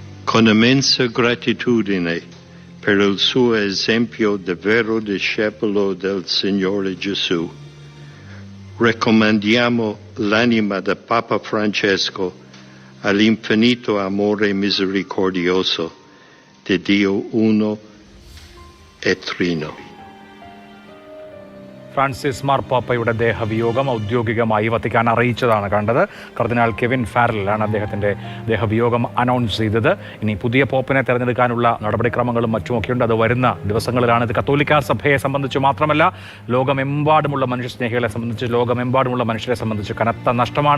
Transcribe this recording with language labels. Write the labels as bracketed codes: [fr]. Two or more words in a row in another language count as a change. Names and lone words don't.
[it] Con immensa gratitudine per il suo esempio di vero discepolo del Signore Gesù. Raccomandiamo l'anima del Papa Francesco all'infinito amore misericordioso di Dio uno e trino. [ml] ഫ്രാൻസിസ് മാർപ്പാപ്പയുടെ ദേഹവിയോഗം ഔദ്യോഗികമായി വത്തിക്കാൻ അറിയിച്ചതാണ് കണ്ടത്. കർദിനാൾ കെവിൻ ഫാരലാണ് അദ്ദേഹത്തിൻ്റെ ദേഹവിയോഗം അനൗൺസ് ചെയ്തത്. ഇനി പുതിയ പോപ്പിനെ തെരഞ്ഞെടുക്കാനുള്ള നടപടിക്രമങ്ങളും മറ്റുമൊക്കെയുണ്ട്. അത് വരുന്ന ദിവസങ്ങളിലാണ്. ഇത് കത്തോലിക്ക സഭയെ സംബന്ധിച്ച് മാത്രമല്ല, ലോകമെമ്പാടുമുള്ള മനുഷ്യസ്നേഹികളെ സംബന്ധിച്ച്, ലോകമെമ്പാടുമുള്ള മനുഷ്യരെ സംബന്ധിച്ച് കനത്ത നഷ്ടമാണ്.